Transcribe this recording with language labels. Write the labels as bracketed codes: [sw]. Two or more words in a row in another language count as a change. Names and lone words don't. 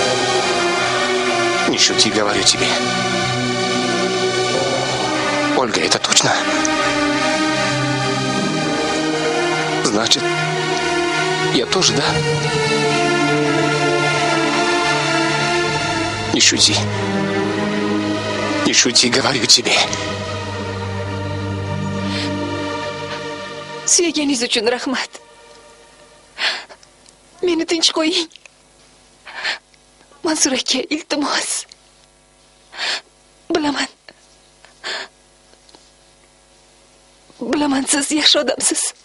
[ru] Не шути, говорю тебе. Ольга, это точно? Значит, я тоже, да? Не шути. Не шути, говорю тебе. [uz] Suyaganingiz uchun rahmat. Meni tinch qo'ying. Mansur aka, iltimos. Bilaman. Bilaman, siz yaxshi odamsiz.